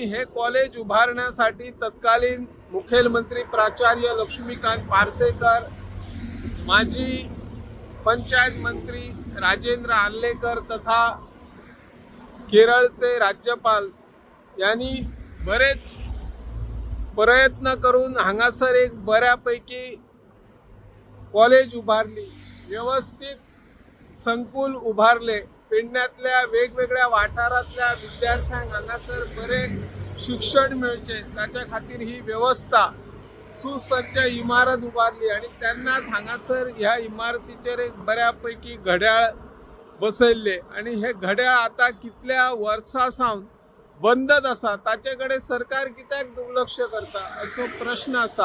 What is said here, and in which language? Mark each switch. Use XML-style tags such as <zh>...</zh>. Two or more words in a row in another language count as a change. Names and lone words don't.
<mr>हे कॉलेज उभारण्यासाठी तत्कालीन मुख्यमंत्री प्राचार्य लक्ष्मीकांत पार्सेकर, माजी पंचायत मंत्री राजेंद्र आर्लेकर तथा केरळचे राज्यपाल यांनी बरेच प्रयत्न करून हांगासर एक बऱ्यापैकी कॉलेज उभारली, व्यवस्थित संकुल उभारले, पेडण्यातल्या वेगवेगळ्या</mr> <kok>वाठारातल्या विद्यार्थ्यांक हांगासर बरे शिक्षण मिळचे त्याच्या खातीर ही व्यवस्था सुसज्ज इमारत उभारली आणि त्यांनाच हांगासर ह्या इमारतीचेर एक बऱ्यापैकी घड्याळ बसयल्ले आणि हे घड्याळ आता कितल्या वर्सां सावन बंदच आसा, ताचे कडेन सरकार कित्याक दुर्लक्ष करता असो प्रश्न आसा।</kok>